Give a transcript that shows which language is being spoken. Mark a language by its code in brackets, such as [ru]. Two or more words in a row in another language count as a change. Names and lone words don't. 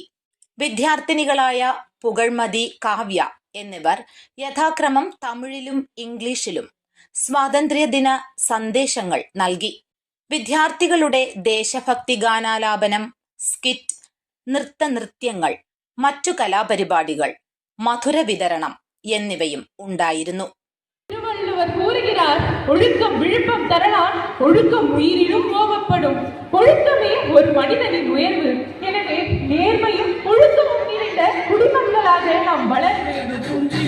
[ml] വിദ്യാർത്ഥിനികളായ പുകഴ്മതി, കാവ്യ എന്നിവർ യഥാക്രമം തമിഴിലും ഇംഗ്ലീഷിലും സ്വാതന്ത്ര്യദിന സന്ദേശങ്ങൾ നൽകി. വിദ്യാർത്ഥികളുടെ ദേശഭക്തി ഗാനാലാപനം, സ്കിറ്റ്, നൃത്തനൃത്യങ്ങൾ, മറ്റു കലാപരിപാടികൾ, മധുര വിതരണം എന്നിവയും ഉണ്ടായിരുന്നു. [ta] திருவள்ளுவர் கூறுகிறார், ஒழுக்கம் விழுப்பம் தரலாம், ஒழுக்கம் உயிரிலும் கோபப்படும். ஒழுக்கமே ஒரு மனிதனின் உயர்வு. எனவே நேர்மையும் ஒழுக்கமும் நிறைந்த குடிமக்களாக நாம் வளர வேண்டும்.